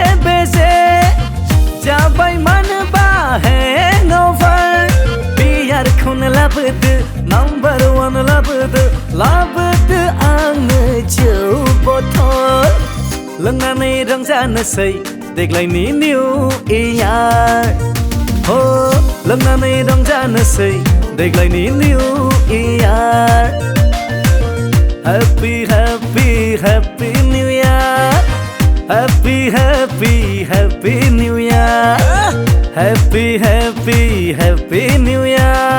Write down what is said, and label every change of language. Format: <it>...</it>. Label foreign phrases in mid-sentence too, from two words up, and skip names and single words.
<brx>बेजे जाबाय मानोबा हेंओभार बियारखौनो लाबोदो नाम्बार 1 लाबोदो आंनो जौ बथल लोंनानै रंजानोसै देग्लायनि</brx> <en>new year</en> <brx>हो लोंनानै रंजानोसै देग्लायनि</brx> <en>new year Happy, happy, happy New Year. Happy, happy, happy New Year. Happy, happy, happy New Year.</en>